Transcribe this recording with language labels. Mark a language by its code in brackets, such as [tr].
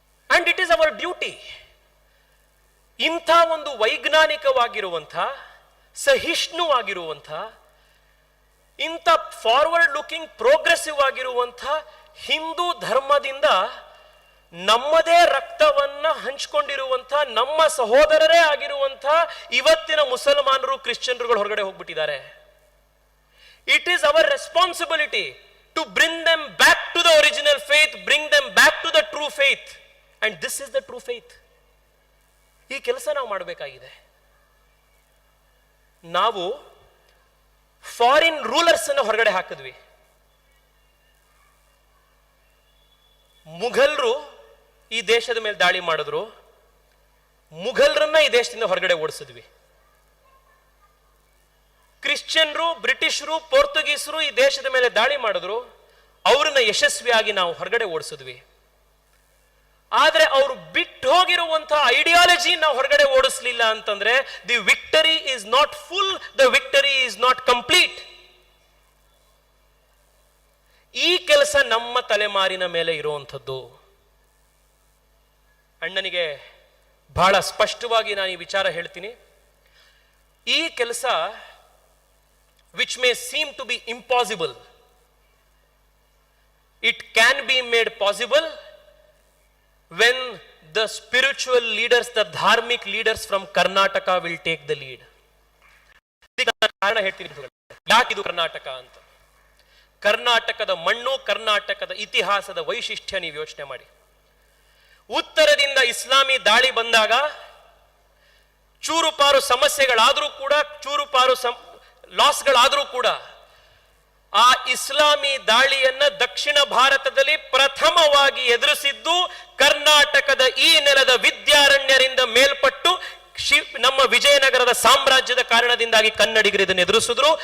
[en] And it is our duty. [kn] ಇಂಥ ಒಂದು ವೈಜ್ಞಾನಿಕವಾಗಿರುವಂಥ, ಸಹಿಷ್ಣುವಾಗಿರುವಂಥ, ಇಂಥ ಫಾರ್ವರ್ಡ್ ಲುಕಿಂಗ್ ಪ್ರೋಗ್ರೆಸಿವ್ ಆಗಿರುವಂಥ ಹಿಂದೂ ಧರ್ಮದಿಂದ ನಮ್ಮದೇ ರಕ್ತವನ್ನ ಹಂಚಿಕೊಂಡಿರುವಂಥ ನಮ್ಮ ಸಹೋದರರೇ ಆಗಿರುವಂಥ ಇವತ್ತಿನ ಮುಸಲ್ಮಾನರು, ಕ್ರಿಶ್ಚಿಯನ್ರುಗಳು ಹೊರಗಡೆ ಹೋಗ್ಬಿಟ್ಟಿದ್ದಾರೆ. [en] It is our responsibility to bring them back to the original faith, bring them back to the true faith. And this is the true faith. [kn] ಈ ಕೆಲಸ ನಾವು ಮಾಡಬೇಕಾಗಿದೆ. ನಾವು ಫಾರಿನ್ ರೂಲರ್ಸ್ ಅನ್ನು ಹೊರಗಡೆ ಹಾಕಿದ್ವಿ. ಮುಘಲರು ಈ ದೇಶದ ಮೇಲೆ ದಾಳಿ ಮಾಡಿದ್ರು, ಮುಘಲರನ್ನ ಈ ದೇಶದಿಂದ ಹೊರಗಡೆ ಓಡಿಸಿದ್ವಿ. ಕ್ರಿಶ್ಚಿಯನ್ರು, ಬ್ರಿಟಿಷರು, ಪೋರ್ಚುಗೀಸರು ಈ ದೇಶದ ಮೇಲೆ ದಾಳಿ ಮಾಡಿದ್ರು, ಅವರನ್ನ ಯಶಸ್ವಿಯಾಗಿ ನಾವು ಹೊರಗಡೆ ಓಡಿಸಿದ್ವಿ. ಆದ್ರೆ ಅವರು ಬಿಟ್ಟು ಹೋಗಿರುವಂತಹ ಐಡಿಯಾಲಜಿ ನಾವು ಹೊರಗಡೆ ಓಡಿಸ್ಲಿಲ್ಲ ಅಂತಂದ್ರೆ [en] The victory is not full, the victory is not complete. [kn] ಈ ಕೆಲಸ ನಮ್ಮ ತಲೆಮಾರಿನ ಮೇಲೆ ಇರುವಂಥದ್ದು. ಅಣ್ಣನಿಗೆ ಬಹಳ ಸ್ಪಷ್ಟವಾಗಿ ನಾನು ಈ ವಿಚಾರ ಹೇಳ್ತೀನಿ. ಈ ಕೆಲಸ [en] which may seem to be impossible, it can be made possible when the spiritual leaders, the dharmic leaders from Karnataka will take the lead. [kn] ಕಾರಣ ಹೇಳ್ತೀನಿ, ಯಾಕಿದು ಕರ್ನಾಟಕ ಅಂತ. ಕರ್ನಾಟಕದ ಮಣ್ಣು, ಕರ್ನಾಟಕದ ಇತಿಹಾಸದ ವೈಶಿಷ್ಟ್ಯ ನೀವು ಯೋಚನೆ ಮಾಡಿ. ಉತ್ತರದಿಂದ ಇಸ್ಲಾಮಿ ದಾಳಿ ಬಂದಾಗ ಚೂರುಪಾರು ಸಮಸ್ಯೆಗಳಾದರೂ ಕೂಡ, ಚೂರುಪಾರು ಲಾಸ್ಗಳಾದರೂ ಕೂಡ, ಆ ಇಸ್ಲಾಮಿ ದಾಳಿಯನ್ನ ದಕ್ಷಿಣ ಭಾರತದಲ್ಲಿ ಪ್ರಥಮವಾಗಿ ಎದುರಿಸಿದ್ದು ಕರ್ನಾಟಕದ ಈ ನೆಲದ ವಿದ್ಯಾರಣ್ಯರಿಂದ ಮೇಲ್ಪಟ್ಟು ನಮ್ಮ ವಿಜಯನಗರದ ಸಾಮ್ರಾಜ್ಯದ ಕಾರಣದಿಂದಾಗಿ ಕನ್ನಡಿಗರು ಇದನ್ನು ಎದುರಿಸಿದ್ರು.